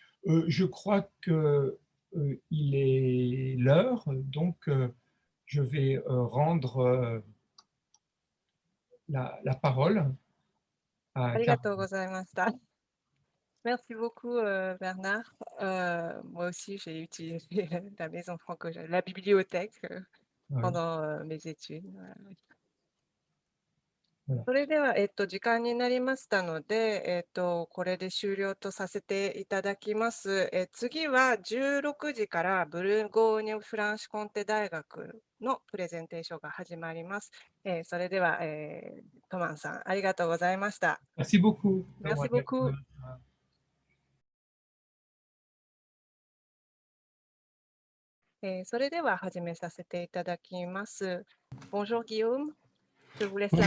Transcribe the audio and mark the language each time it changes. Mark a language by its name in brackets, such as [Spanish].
[French] Je crois qu'il est l'heure, donc je vais rendre la parole à [Japanese] Arigatou [French] Caroline. [Japanese] gozaimashita. [French] Merci beaucoup, Bernard. Moi aussi, j'ai utilisé la maison franco-japonaise, la bibliothèque pendant mes études. Voilà. [Japanese] それでは、時間になりましたので、これで終了とさせていただきます。次は16時からブルゴーニュ・フランシュコンテ大学のプレゼンテーションが始まります。それでは、トマンさん、ありがとうございました。 [French] Merci beaucoup. Merci beaucoup. [Japanese] それでは始めさせていただきます。 [French] Bonjour Guillaume, je vous laisse la